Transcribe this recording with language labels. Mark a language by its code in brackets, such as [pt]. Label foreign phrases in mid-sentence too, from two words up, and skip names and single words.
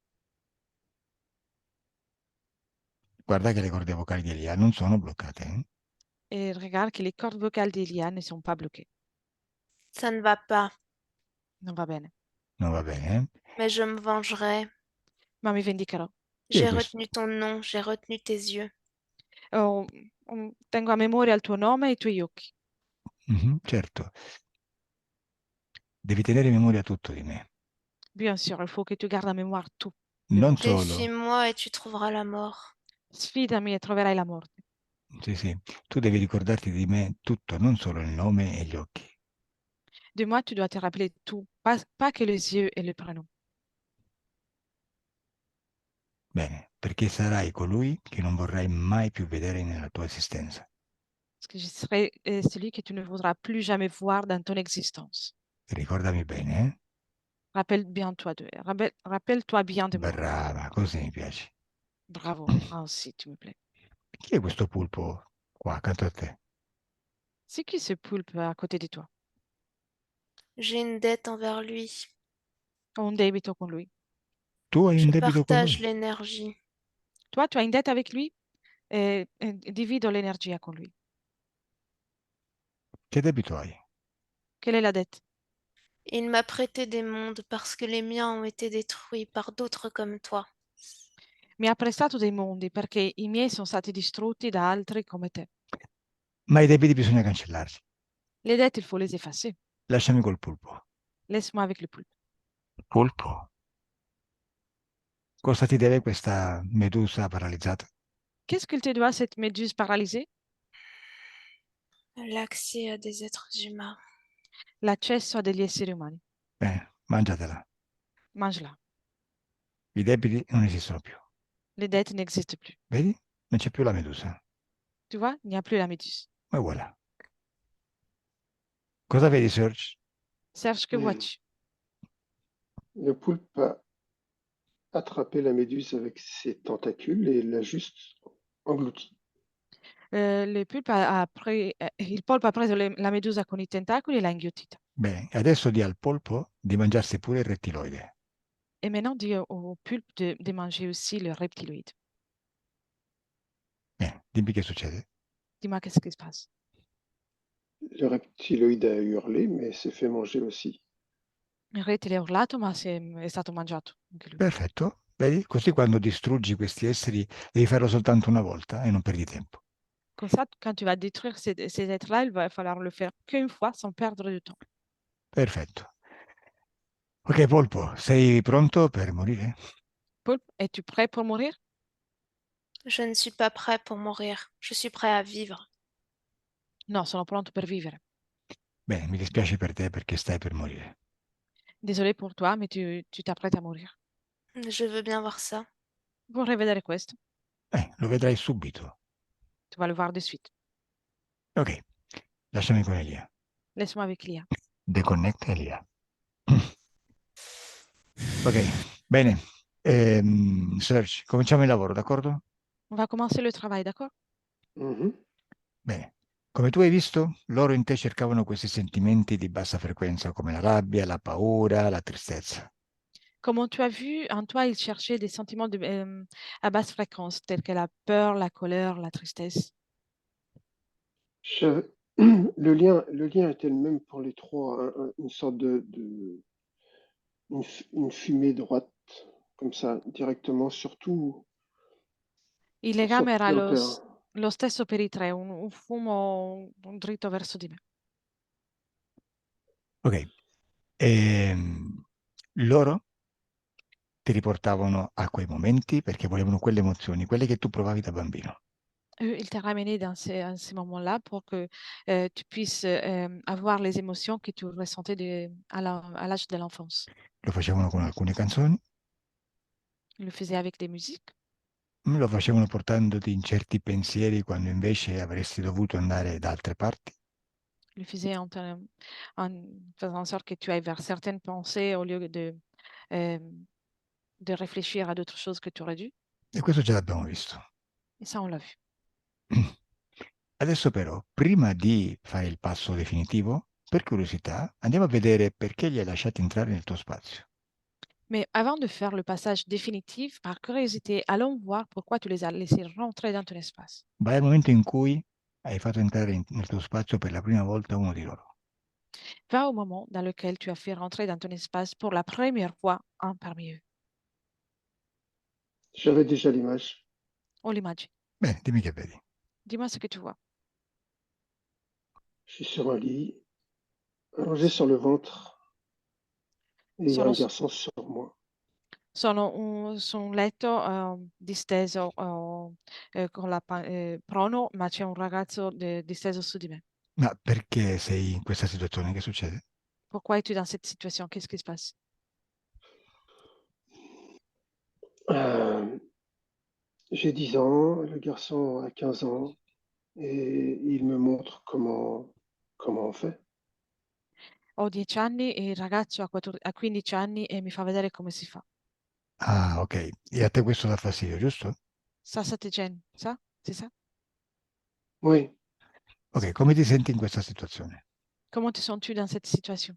[it] Guarda che le corde vocali di Elia non sono bloccate. [fr] Et regarde que les cordes vocales d'Elia ne sont pas bloquées. Ça ne va pas, [it] Non va bene. Non va bene, [fr] mais je me vengerai. [it] Ma mi vendicherò. [fr] J'ai [it] questo? [fr] retenu ton nom, j'ai retenu tes yeux. [it] Oh, tengo a memoria il tuo nome e i tuoi occhi. Certo. Devi tenere in memoria tutto di me. [fr] Bien sûr, il faut que tu gardes en mémoire tout. de [it] Non [fr] moi. [it] solo, [fr] Défie-moi et tu trouveras la mort. [it] Sfidami e troverai la morte. sì, sì, tu devi ricordarti di me tutto, non solo il nome e gli occhi. [fr] De moi, tu dois te rappeler tout, pas que les yeux et le prénom. [it] Bene, perché sarai colui che non vorrai mai più vedere nella tua esistenza. [fr] Parce que je serai celui que tu ne voudras plus jamais voir dans ton existence. [it] Ricordami bene, [fr] Rappelle-toi bien de moi. [it] Brava, così mi piaci. [fr] Bravo. Ah, si, tu me plais. [it] Chi è questo pulpo qua accanto a te? [fr] C'est qui ce poulpe à côté de toi? J'ai une dette envers lui. [it] Ho un debito con lui. Tu hai [fr] Je [it] un debito con [fr] partage [it] lui? [fr] l'énergie. Toi, tu as une dette avec lui et divido l'énergie [it] con lui. Che debito hai? [fr] Quelle est la dette? Il m'a prêté des mondes parce que les miens ont été détruits par d'autres comme toi. [it] Mi ha prestato dei mondi perché i miei sono stati distrutti da altri come te. Ma i debiti bisogna cancellarli. [fr] Les dettes, il faut les effacer. [it] Lasciami col pulpo. [fr] Laisse-moi avec le poulpe. [it] Pulpo? Cosa ti deve questa medusa paralizzata? [fr] Qu'est-ce qu'il te doit, cette méduse paralysée? L'accès à des êtres humains. [it] L'accesso a degli esseri umani. Mangiatela. [fr] Mange-la. [it] I debiti non esistono più. [fr] Les dettes n'existent plus. [it] Vedi? Non c'è più la medusa. [fr] Tu vois, il n'y a plus la méduse. [it] E voilà. Cosa vedi, Serge? [fr] Serge, que Mm. vois-tu? Le poulpe a attrapé la méduse avec ses tentacules et l'a juste engloutie. [it] Il polpo ha preso la medusa con i tentacoli e l'ha inghiottita. Bene, adesso di al polpo di mangiarsi pure il rettiloide. [fr] Et maintenant, dis au pulpe de manger aussi le reptiloïde. [it] Bene, dimmi che succede. [fr] Dis-moi qu'est-ce qui se passe. Le reptiloïde a hurlé, mais s'est fait manger aussi. [it] Il rettile ha urlato, ma è stato mangiato anche lui. Perfetto. Vedi? Così quando distruggi questi esseri devi farlo soltanto una volta e non perdi tempo. [fr] Comme ça, quand tu vas détruire ces êtres-là, il va falloir le faire qu'une fois sans perdre de temps. [it] Perfetto. Ok, polpo, sei pronto per morire? [fr] Poulpe, es-tu prêt pour mourir? Je ne suis pas prêt pour mourir. Je suis prêt à vivre. [it] No, sono pronto per vivere. Bene, mi dispiace per te perché stai per morire. [fr] Désolé pour toi, mais tu t'apprêtes à mourir. Je veux bien voir ça. [it] Vorrei vedere questo. Lo vedrai subito. [fr] Tu vas le voir de suite. [it] Ok, lasciami con Elia. [fr] Laisse-moi avec Lia. [it] Deconnect Elia. Ok, bene. Serge, cominciamo il lavoro, d'accordo? [fr] On va commencer le travail, d'accord? Mhm. [it] Bene. Come tu hai visto, loro in te cercavano questi sentimenti di bassa frequenza, come la rabbia, la paura, la tristezza. [fr] Comme tu as vu, en toi, il cherchait des sentiments à basse fréquence, tels que la peur, la colère, la tristesse. Je- le lien était le même pour les trois, une sorte une fumée droite, comme ça, directement, surtout [it] Il [fr] pour [it] legame era [fr] sortir un peu, hein. [it] lo stesso per i tre, un fumo dritto verso di me. Ok. Loro ti riportavano a quei momenti perché volevano quelle emozioni, quelle che tu provavi da bambino. [fr] Il t'a ramené dans à ces moments-là pour que tu puisses avoir les émotions que tu ressentais à l'âge de l'enfance. [it] Lo facevano con alcune canzoni, [fr] Il le faisait avec des musiques, [it] lo facevano portandoti in certi pensieri quando invece avresti dovuto andare da altre parti. [fr] il le faisait en faisant en sorte que tu ailles vers certaines pensées au lieu euh, de réfléchir à d'autres choses que tu aurais dû. [it] E questo già l'abbiamo visto. [fr] Et ça, on l'a vu. [it] Adesso però, prima di fare il passo definitivo, per curiosità, andiamo a vedere perché li hai lasciati entrare nel tuo spazio. [fr] Mais avant de faire le passage définitif, par curiosité, allons voir pourquoi tu les as laissés rentrer dans ton espace. [it] Vai al momento in cui hai fatto entrare nel tuo spazio per la prima volta uno di loro. [fr] Va au moment dans lequel tu as fait rentrer dans ton espace pour la première fois un parmi eux. J'avais déjà l'image. On l'imagine. [it] Bene, dimmi che vedi. [fr] Dis-moi ce que tu vois. Je suis sur un lit, allongé sur le ventre, et il y a un [it] Sono, [fr] garçon sur moi. [it] su un letto disteso con prono, ma c'è un ragazzo disteso su di me. Ma perché sei in questa situazione? Che succede? [fr] Pourquoi es-tu dans cette situation? Qu'est-ce qui se passe? Euh, j'ai 10 ans, le garçon a 15 ans, et il me montre comment on fait. [it] Ho 10 anni e il ragazzo ha 15 anni e mi fa vedere come si fa. Ah, ok. E a te questo dà fastidio, giusto? [fr] Ça te gêne, ça? C'est ça? Oui, [it] Ok, come ti senti in questa situazione? [fr] Comment te sens-tu dans cette situation?